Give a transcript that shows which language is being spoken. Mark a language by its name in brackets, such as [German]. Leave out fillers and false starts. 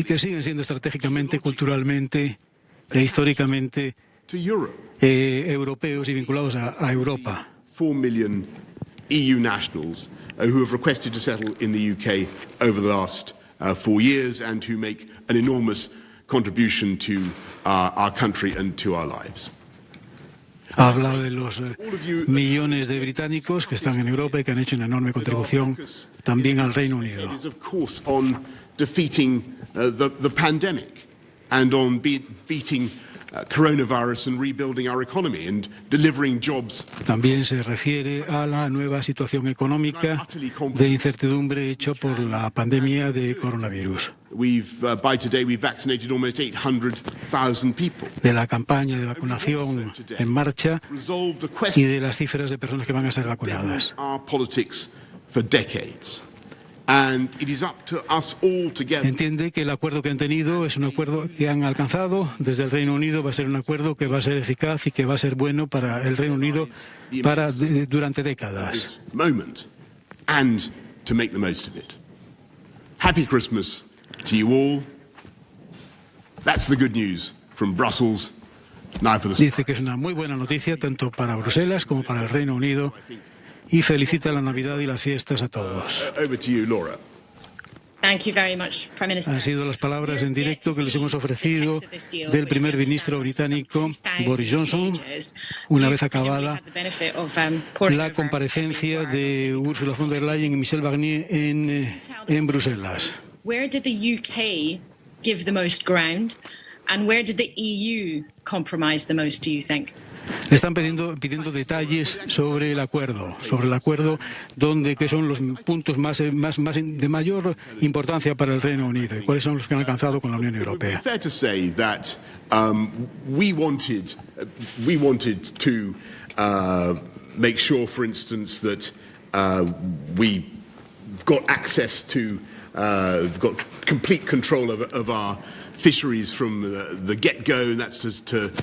[Spanish] Y que siguen siendo estratégicamente, culturalmente e históricamente europeos y vinculados a Europa. [English] 4 million EU nationals who have requested to settle in the UK over the last 4 years and who make an enormous contribution to our country and to our lives. [Spanish] Habla de los millones de británicos que están en Europa y que han hecho una enorme contribución también al Reino Unido. [English] It is, of course, on defeating the pandemic and on beating coronavirus and rebuilding our economy and delivering jobs. [Spanish] También se refiere a la nueva situación económica de incertidumbre hecha por la pandemia de coronavirus. [English] By today we've vaccinated almost 800,000 people. [Spanish] De la campaña de vacunación en marcha y de las cifras de personas que van a ser vacunadas. [English] Our politics for decades. And it is up to us all together. [Spanish] Entiende que el acuerdo que han tenido es un acuerdo que han alcanzado desde el Reino Unido, va a ser un acuerdo que va a ser eficaz y que va a ser bueno para el Reino Unido durante décadas. [English] Moment and to make the most of it. Happy Christmas to you all. That's the good news from Brussels. Now for the... [Spanish] Dice que es una muy buena noticia tanto para Bruselas como para el Reino Unido. Y felicita la Navidad y las fiestas a todos. [English] Over to you, Laura. Thank you very much, Prime Minister. [Spanish] Han sido las palabras en directo que les hemos ofrecido del primer ministro británico Boris Johnson, una vez acabada la comparecencia de Ursula von der Leyen y Michel Barnier en Bruselas. [English] Where did the UK give the most ground, and where did the EU compromise the most, do you think? [Spanish] Le están pidiendo detalles sobre el acuerdo que son los puntos de mayor importancia para el Reino Unido y cuáles son los que han alcanzado con la Unión Europea. [English] Fair to say that we wanted to make sure, for instance, that we got access to, got complete control of our fisheries from the get-go, and that's just to...